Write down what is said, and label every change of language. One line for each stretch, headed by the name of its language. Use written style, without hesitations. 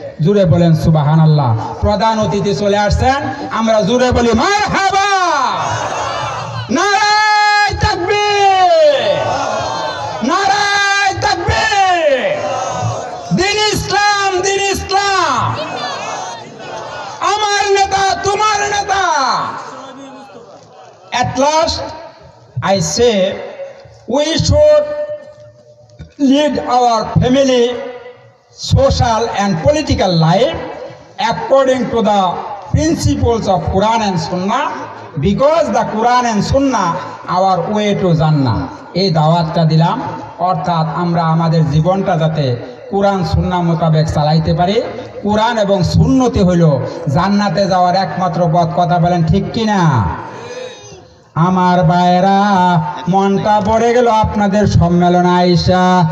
Bangla: জুড়ে বলেন সুবহানাল্লাহ। প্রধান অতিথি চলে আসছেন, আমরা জুড়ে বলি মারহাবা, নারায়ে তাকবীর, নারায়ে তাকবীর। দিন ইসলাম, দিন ইসলাম, আমার নেতা তোমার নেতা।
English: At last I say we should lead our family, social and political life according to the principles of Quran and Sunnah, because the Quran and Sunnah our way to Jannah.
Bangla: এই দাওয়াতটা দিলাম, অর্থাৎ আমরা আমাদের জীবনটা যাতে কোরআন সুন্নাহ মোতাবেক চালাইতে পারি। কোরআন এবং সুন্নতি হইল জান্নাতে যাওয়ার একমাত্র পথ। কথা বলেন ঠিক কিনা? আমার ভাইরা, মনটা ভরে গেল আপনাদের সম্মেলন আইসা।